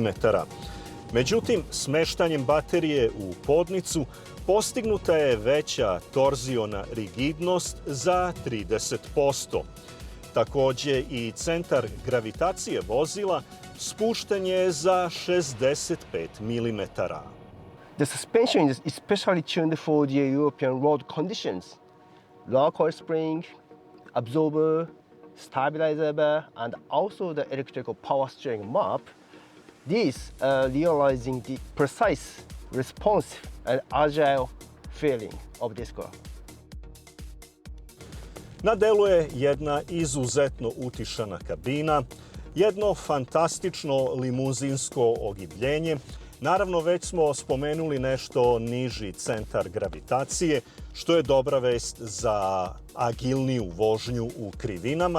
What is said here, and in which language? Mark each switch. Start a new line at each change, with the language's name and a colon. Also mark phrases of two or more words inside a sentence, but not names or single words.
Serbian: Međutim, smeštanjem baterije u podnicu postignuta je veća torziona rigidnost za 30%. Takođe i centar gravitacije vozila spušten je za 65 mm.
English: The suspension is especially tuned for the European road conditions. Low coil spring, absorber, stabilizer bar, and also the electrical power steering map. These are realizing the precise, responsive, and agile feeling of this car.
Serbian: Na delu je jedna izuzetno utišana kabina, jedno fantastično limuzinsko ogibljenje. Naravno, već smo spomenuli nešto niži centar gravitacije, što je dobra vest za agilniju vožnju u krivinama.